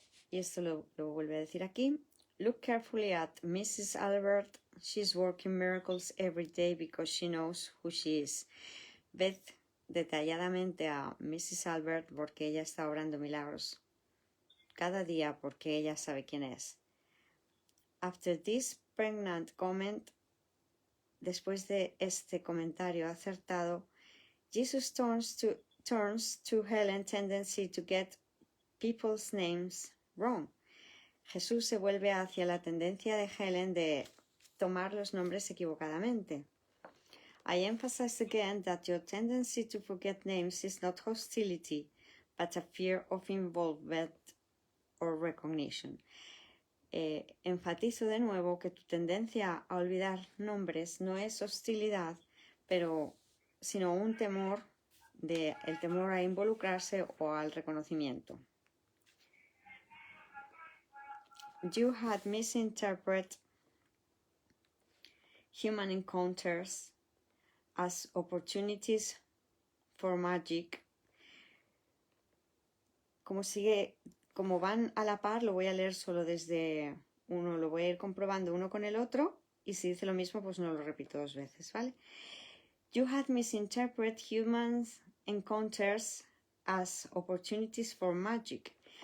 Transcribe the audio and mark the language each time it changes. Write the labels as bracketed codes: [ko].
[es] Y esto lo vuelve a decir aquí. [en] Look carefully at Mrs. Albert. She's working miracles every day because she knows who she is. [es] Ved detalladamente a Mrs. Albert porque ella está obrando milagros cada día porque ella sabe quién es. [en] After this pregnant comment, [es] después de este comentario acertado, [en] Jesus turns to Helen's tendency to get people's names wrong. [es] Jesús se vuelve hacia la tendencia de Helen de tomar los nombres equivocadamente. [en] I emphasize again that your tendency to forget names is not hostility, but a fear of involvement or recognition. [es] Enfatizo de nuevo que tu tendencia a olvidar nombres no es hostilidad, sino un temor, el temor a involucrarse o al reconocimiento. [en] You had misinterpreted human encounters as opportunities for magic. [es] Como van a la par, lo voy a leer solo desde uno, lo voy a ir comprobando uno con el otro, y si dice lo mismo, pues no lo repito 2 veces, ¿vale? [en] You had misinterpreted human encounters as opportunities for magic.